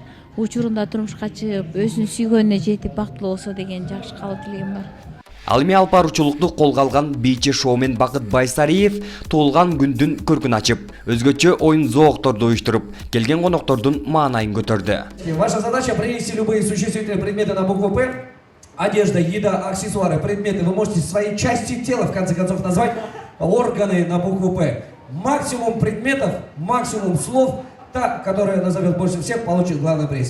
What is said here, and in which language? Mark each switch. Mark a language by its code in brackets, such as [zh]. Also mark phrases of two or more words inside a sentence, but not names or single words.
[ky] Учурунда турмушка чыгып, өзүнүн сүйгөнүнө жетип бактылуу болсо деген жакшы каалоо тилегим бар. Ал эми алып баруучулукту колго алган бийчи шоумен Бакыт Байсариев туулган күндүн көркүн ачып, өзгөчө оюн зоокторду уюштуруп, келген коноктордун маанайын көтөрдү. [ru] Ваша задача принести любые существительные предметы на букву П. Одежда, еда, аксессуары, предметы. Вы можете свои части тела, в конце концов, назвать органы на букву П. Максимум предметов, максимум слов. Та, которая назовет больше всех, получит главный приз.